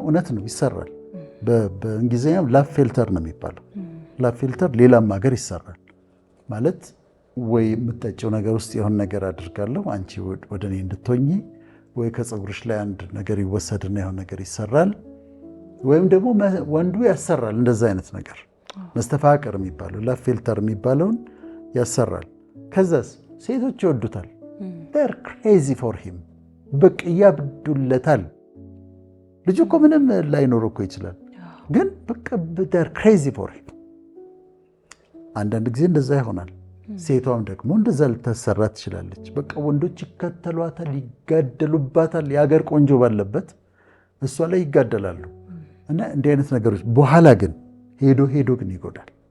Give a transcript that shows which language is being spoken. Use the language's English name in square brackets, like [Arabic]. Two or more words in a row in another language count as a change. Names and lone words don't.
[Amharic] እውነት ነው ይሰራል። በእንግሊዝኛም ላቭ ፊልተር ነው የሚባለው። ላቭ ፊልተር ሌላም ሀገር ይሰራል። ማለት ወይ የምትጠጪው ነገር ውስጥ የሆነ ነገር አድርጋለሁ አንቺ ወደ እኔ እንድትሆኚ፣ ወይ ከፀጉርሽ ላይ አንድ ነገር ይወሰድና የሆነ ነገር ይሰራል፣ ወይም ደግሞ ወንዱ ያሰራል። እንደዛ አይነት ነገር መስተፋቅር የሚባለው ላቭ ፊልተር የሚባለውን ያሰራል። ከዛስ ሴቶች ይወዱታል። [English] they're crazy for him [Amharic] በቃ ያብዱለታል። ልጁ እኮ ምንም ላይኖር እኮ ይችላል፣ ግን በቃ [English] they're crazy for him። [Amharic] አንዳንድ ጊዜ እንደዛ ይሆናል። ሴቷም ደግሞ እንደዛ ልታሰራ ትችላለች። በቃ ወንዶች ይከተሏታል፣ ይጋደሉባታል። የሀገር ቆንጆ ባለበት እሷ ላይ ይጋደላሉ። እና እንዲህ አይነት ነገሮች በኋላ ግን ሄዶ ግን ይጎዳል።